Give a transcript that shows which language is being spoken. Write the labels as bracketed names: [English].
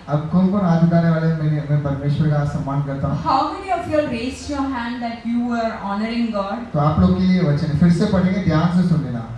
[Hindi] अब कौन कौन हाथ उठाने वाले हैं? मैं परमेश्वर का सम्मान करता हूँ। [English] How many of you all raised your hand that you were honoring God? [Hindi] तो आप लोग के लिए वचन फिर से पढ़ेंगे, ध्यान से सुन लेना।